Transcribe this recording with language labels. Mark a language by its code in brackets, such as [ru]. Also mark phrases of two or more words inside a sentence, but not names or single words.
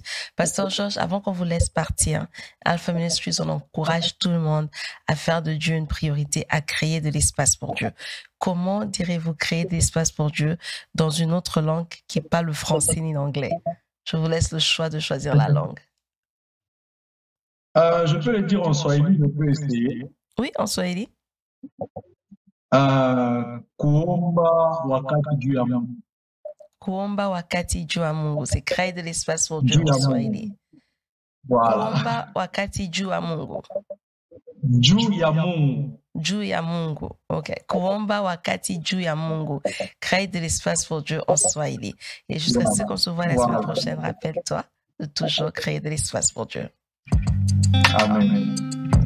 [fr] Pasteur Georges, avant qu'on vous laisse partir, Alpha Ministries, on encourage tout le monde à faire de Dieu une priorité, à créer de l'espace pour Dieu. Comment direz-vous créer de l'espace pour Dieu dans une autre langue qui n'est pas le français ni l'anglais? Je vous laisse le choix de choisir la langue. Je peux le dire en swahili, je peux essayer. Oui, en swahili. [sw] Kuomba wakati juu ya Mungu. Kuomba wakati juu ya Mungu. [fr] C'est créer de l'espace pour Dieu en swahili. Voilà. [sw] Kuomba wakati juu ya Mungu. Juu ya Mungu. Juu ya Mungu. OK. Kuomba wakati juu ya Mungu. [fr] Créer de l'espace pour Dieu en swahili. Et jusqu'à ce qu'on se voit la semaine prochaine, rappelle-toi de toujours créer de l'espace pour Dieu. Amen.